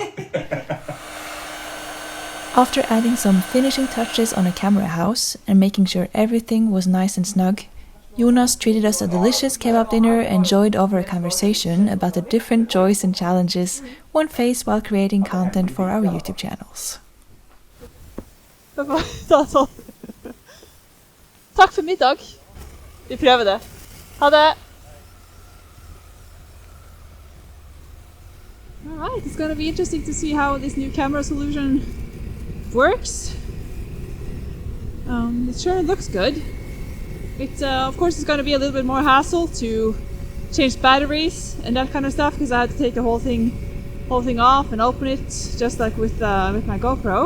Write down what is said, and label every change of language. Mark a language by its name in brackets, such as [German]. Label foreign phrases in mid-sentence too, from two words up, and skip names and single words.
[English] After adding some finishing touches on a camera house and making sure everything was nice and snug, Jonas treated us a delicious kebab dinner and joined over a conversation about the different joys and challenges one faced while creating content for our YouTube channels. [Norwegian] Takk for middag. Vi prøver det. Ha det! [English] Alright, it's gonna be interesting to see how this new camera solution works. It sure looks good. It, of course, it's gonna be a little bit more hassle to change batteries and that kind of stuff because I had to take the whole thing off and open it just like with my GoPro.